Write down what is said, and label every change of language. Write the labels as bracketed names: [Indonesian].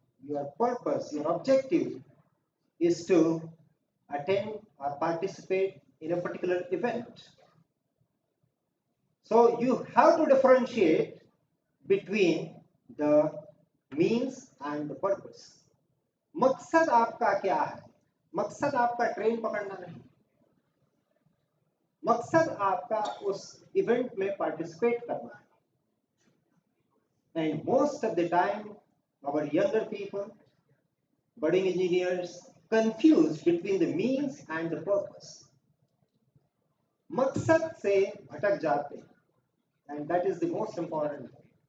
[English] Your purpose, your objective is to attend or participate in a particular event. So you have to differentiate between the means and the purpose. [Hindi] मकसद आपका क्या है? मकसद आपका train पकड़ना नहीं, मकसद आपका उस इवेंट में पार्टिसिपेट करना है. [English] And most of the time, our younger people, budding engineers, confuse between the means and the purpose. [Hindi] मकसद से भटक जाते हैं, [English] and that is the most important thing.